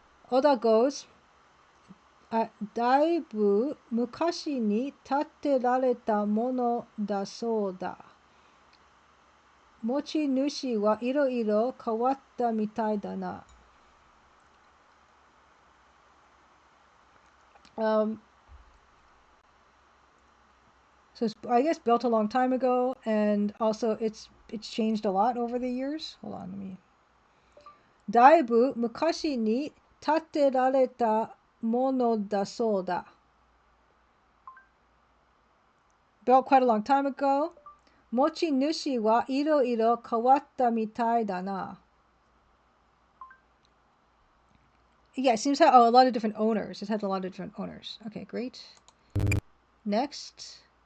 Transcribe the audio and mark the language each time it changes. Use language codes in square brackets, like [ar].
[en] Oda goes, [ja] だいぶ昔に建てられたものだそうだ。持ち主はいろいろ変わったみたいだな。 [en] So it's, I guess, built a long time ago, and also it's changed a lot over the years. Hold on, let me. [ja] だいぶ昔に建てられた mono da so da. [en] Built quite a long time ago. [ja] Mochi nushi wa iro iro kawatta mitai da na. [en] Yeah, it seems to have a lot of different owners. It has a lot of different owners. Okay, great. Next.